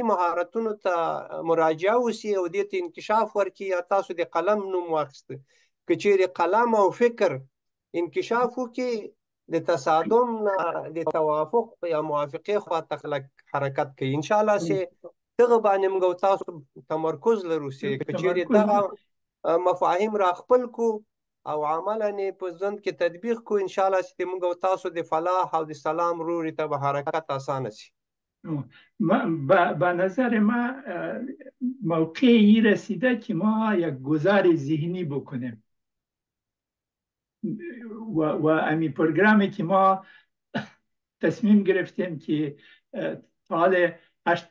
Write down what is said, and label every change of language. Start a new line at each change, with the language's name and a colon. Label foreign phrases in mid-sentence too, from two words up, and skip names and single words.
Pashto: مهارتونو ته مراجعه وشي او دې ته انکشاف ورکړي یا تاسو د قلم نوم واخیسته که چیرې قلم او فکر انکشاف وکړي د تصادم د توافق یا موافقې خواته خلک حرکت کوي
Arabic: ان شاء الله
Pashto: چې دغه باندې موږ تاسو تمرکز لرو چې که چیرې دغه مفاهیم را خپل کو او عملا په ژوند کې تطبیق کو
Arabic: ان شاء الله
Pashto: چې موږ تاسو د فلاح او د سلام روړي ته به حرکت آسانه شي.
Persian: به نظر ما موقعی رسیده که ما یک گذار ذهنی بکنیم و امی پروگرامی که ما تصمیم گرفتیم که حال 8